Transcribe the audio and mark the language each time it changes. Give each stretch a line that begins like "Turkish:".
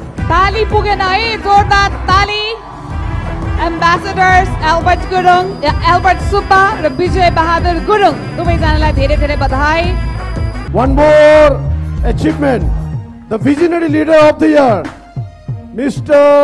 Nepali: ताली पुगेन है, जोरदार ताली। Ambassadors Albert Subba र विजय बहादुर गुरुङ दुवैजनालाई धेरै धेरै बधाई।
English: One more achievement, the visionary leader of the year, Mr.